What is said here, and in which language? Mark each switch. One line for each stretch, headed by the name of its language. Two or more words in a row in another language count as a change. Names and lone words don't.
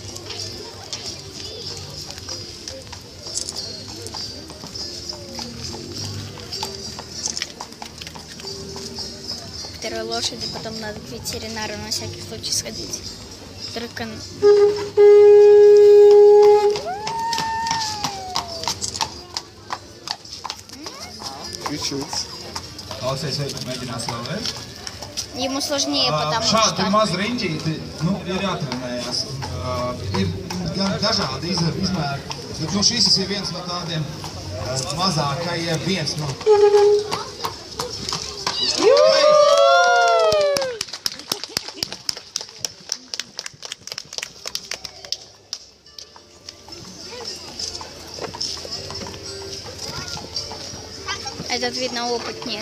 Russian: Второй лошади потом надо к ветеринару на всякий случай сходить. Только... Чуть-чуть.
Latvian: Aleksejs mēģinās vēlreiz.
Russian: Ему сложнее, потому что...
Latvian: Šādi maz riņķīti, ir jātrenējās. Ir gan dažādi izmēri, bet šis ir viens no tādiem mazākajiem, viens no...
Russian: Этот, видно, опытнее.